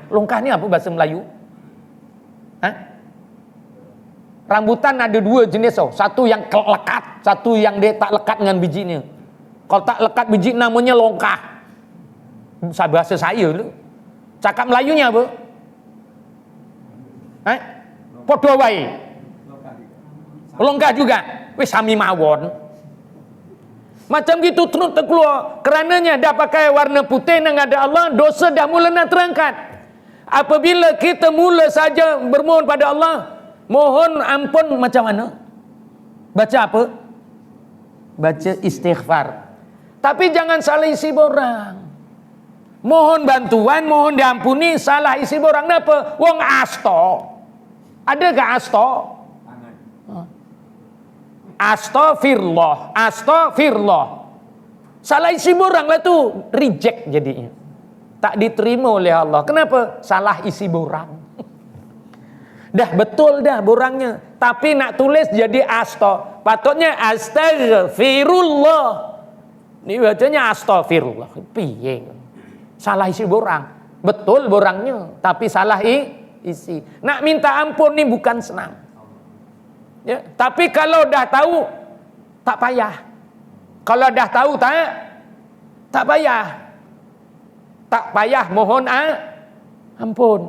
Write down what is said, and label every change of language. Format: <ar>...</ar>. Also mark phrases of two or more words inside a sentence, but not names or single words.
<ms>Longkahnya apa bahasa Melayu? Hah? Rambutan ada dua jenis tau. Satu yang lekat, satu yang dia tak lekat dengan bijinya. Kalau tak lekat biji namanya longkah. Bahasa saya dulu. Cakap Melayunya apa?</ms> <jv>Podo wae.</jv> <ms>Longkah juga.</ms> <jv>Wis sami mawon.</jv> <ms>Macam gitu terus terkeluar. Kerananya dah pakai warna putih nang ada Allah, dosa dah mula nak terangkat. Apabila kita mula saja bermohon pada Allah, mohon ampun macam mana? Baca apa? Baca istighfar. Tapi jangan salah isi borang. Mohon bantuan, mohon diampuni, salah isi borang. Kenapa?</ms> <jv>Wong asto.</jv> <ms>Ada ke asto? Astaghfirullah, astaghfirullah. Salah isi borang lah tu, reject jadinya. Tak diterima oleh Allah. Kenapa? Salah isi borang. Dah betul dah borangnya, tapi nak tulis jadi asto. Patutnya astaghfirullah. Ini bacanya astaghfirullah. Piye? Salah isi borang. Betul borangnya, tapi salah isi. Nak minta ampun ni bukan senang. Ya, tapi kalau dah tahu tak payah. Kalau dah tahu tak payah. Tak payah mohon ampun.</ms>